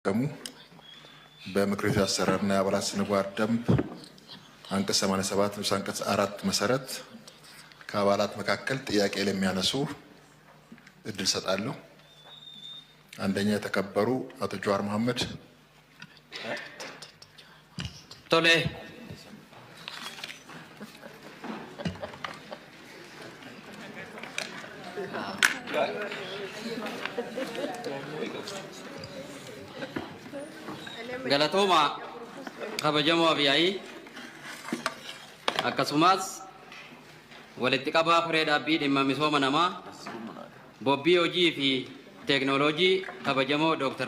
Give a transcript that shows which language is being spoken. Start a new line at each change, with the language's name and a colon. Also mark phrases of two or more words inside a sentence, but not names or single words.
Amharic: በምክር ቤት አሰራርና የአባላት ስነ ምግባር ደንብ አንቀጽ 87 ንዑስ አንቀጽ 4 መሰረት ከአባላት መካከል ጥያቄ ለሚያነሱ እድል ሰጣለሁ። አንደኛ የተከበሩ አቶ ጀዋር መሐመድ።
Oromo: ቶሌ Galatoma kabajamo abiyai akkasumas walitti qabaa firee dhaabbii dhimma misooma namaa bobbii hojii fi teeknooloojii kabajamoo Dr.